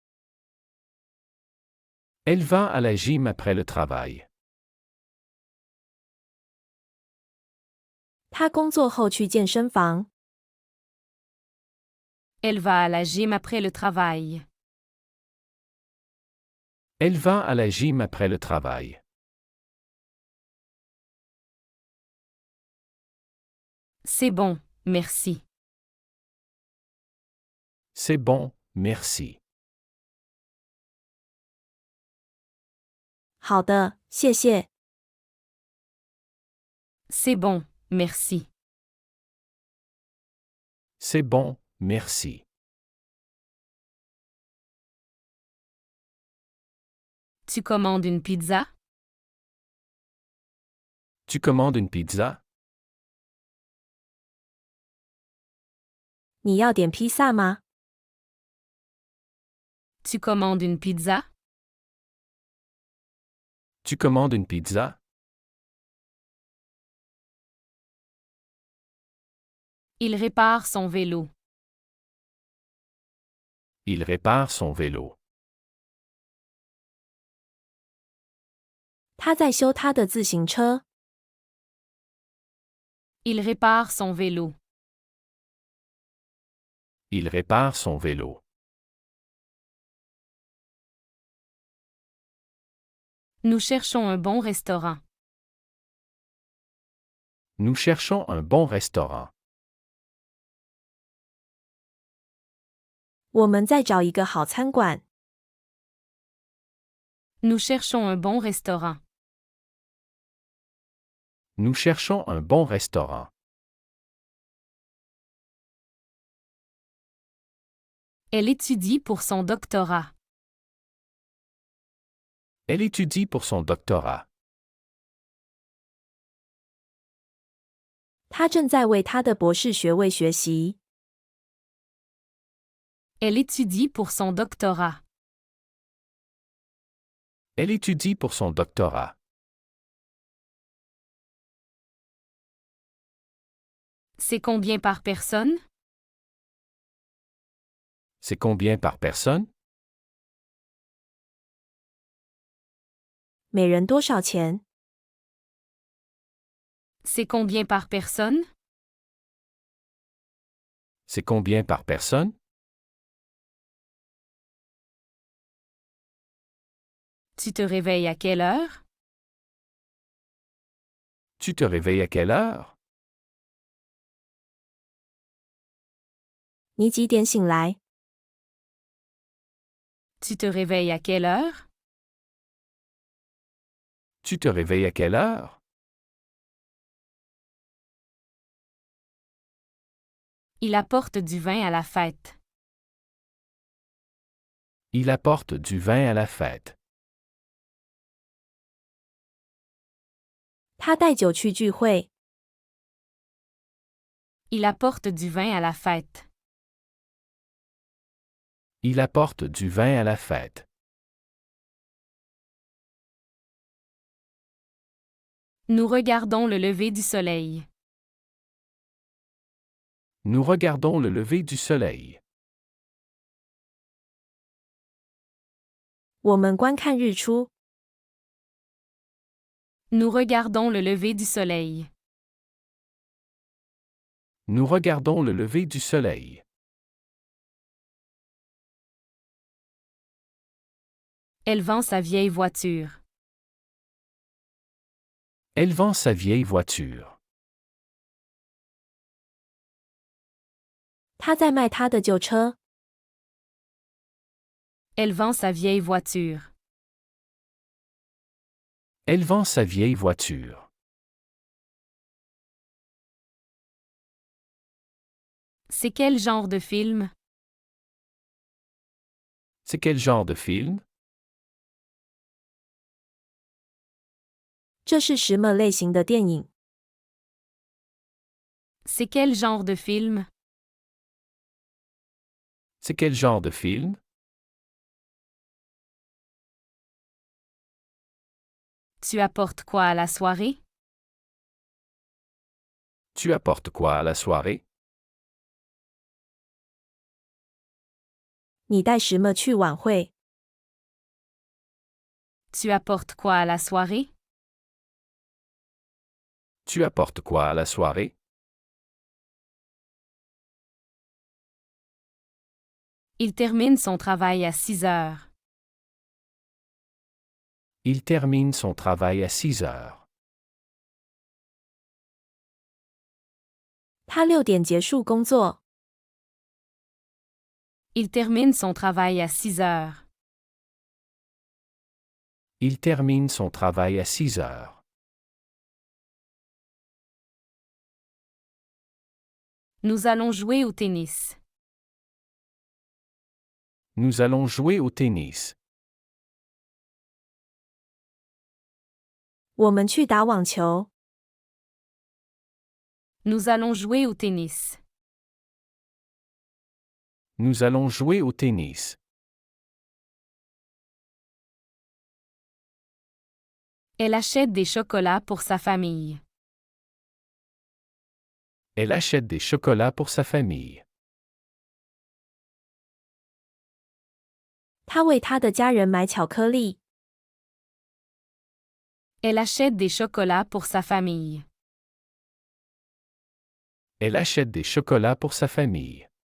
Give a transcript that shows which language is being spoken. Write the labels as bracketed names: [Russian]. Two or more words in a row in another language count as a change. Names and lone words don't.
[French] Elle va à la gym après le travail. [Chinese] 他工作后去健身房。 [French] Elle va à la gym après le travail. Elle va à la gym après le travail. C'est bon, merci. C'est bon, merci. [Chinese] 好的，谢谢。 [French] C'est bon, merci. C'est bon, merci. Tu commandes une pizza? Tu commandes une pizza? [Chinese] 你要点披萨吗？ [French] Tu commandes une pizza? Tu commandes une pizza? Il répare son vélo. Il répare son vélo. [Chinese] 他在修他的自行车。 [French] Il répare son vélo. Il répare son vélo. Nous cherchons un bon restaurant. Nous cherchons un bon restaurant. [Chinese] 我们在找一个好餐馆。 [French] Nous cherchons un bon restaurant. Nous cherchons un bon restaurant. Elle étudie pour son doctorat. Elle étudie pour son doctorat. [Chinese] 他正在为他的博士学位学习。 [French] Elle étudie pour son doctorat. Elle étudie pour son doctorat. C'est combien par personne? C'est combien par personne? [Chinese] 每人多少钱？ [French] C'est combien par personne? C'est combien par personne? Tu te réveilles à quelle heure? Tu te réveilles à quelle heure? [Chinese] 你几点醒来？ [French] Tu te réveilles à quelle heure? Tu te réveilles à quelle heure? Il apporte du vin à la fête. Il apporte du vin à la fête. [Chinese] 他带酒去聚会。 [French] Il apporte du vin à la fête. Il apporte du vin à la fête. Nous regardons le lever du soleil. Nous regardons le lever du soleil. [Chinese] 我们观看日出。 [French] Nous regardons le lever du soleil. Nous regardons le lever du soleil. Elle vend sa vieille voiture. Elle vend sa vieille voiture. [Chinese] 他在卖他的旧车。 [French] Elle vend sa vieille voiture. Elle vend sa vieille voiture. C'est quel genre de film? C'est quel genre de film? [Chinese] 这是什么类型的电影？ [French] C'est quel genre de film? C'est quel genre de film? Tu apportes quoi à la soirée? Tu apportes quoi à la soirée? [Chinese] 你带什么去晚会？ [French] Tu apportes quoi à la soirée? Tu apportes quoi à la soirée? Il termine son travail à 6 heures. Il termine son travail à 6 heures. [Chinese] 他6点结束工作。 [French] Il termine son travail à 6 heures. Il termine son travail à 6 heures. Nous allons jouer au tennis. Nous allons jouer au tennis. [Chinese] 我们去打网球。 [French] Nous allons jouer au tennis. Nous allons jouer au tennis. Elle achète des chocolats pour sa famille. Elle achète des chocolats pour sa famille. [Chinese] 他为他的家人买巧克力。 [French] Elle achète des chocolats pour sa famille. Elle achète des chocolats pour sa famille.